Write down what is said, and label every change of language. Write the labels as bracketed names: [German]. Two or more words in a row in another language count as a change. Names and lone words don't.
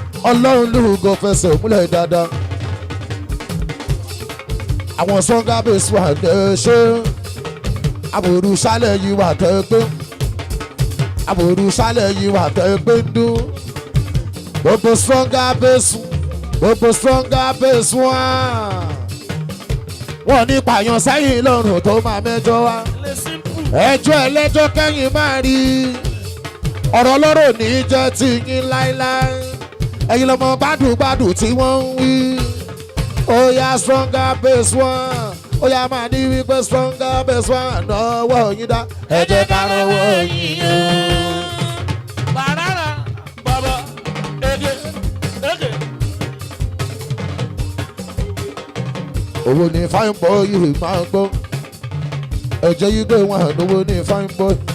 [Yoruba] Ọlọ́run ló gọ fẹsẹ̀ múlẹ̀ dáadáa. Àwọn sọ́gà mi sì wà ní ṣe. Àbòrú sálẹ̀ yìí wà tẹ́ pé. Àbòrú sálẹ̀ yìí wà tẹ́ pé ń dún. Gbogbo [English] stronger base, [Yoruba] gbogbo [English] stronger base [Yoruba] wá. Wọ́n ní pààyàn sẹ́yìn lọ́rùn tó máa mẹ́jọ wá. Ẹjọ́ ẹlẹ́jọ́ kẹ́yìn máa rí. Ọ̀rọ̀ ọlọ́rọ̀ ní jẹ́ ti yín láéláé. Ẹ̀yin lọmọ gbádùgbádù tí wọ́n ń wí. Ó yá [English] stronger base one. [Yoruba] Ó yá máa ní wípé [English] stronger base one. [Yoruba] Nọwọ́ yín dá. Ẹ jẹ́ ká rọwọ́ yín yá. Pàràrà, bàbá, ege, ege. Owó ni [English] fine boy [Yoruba] yìí máa ń gbọ́. Ẹ jẹ́ yí pé wọ́n á lówó ní [English] fine boy.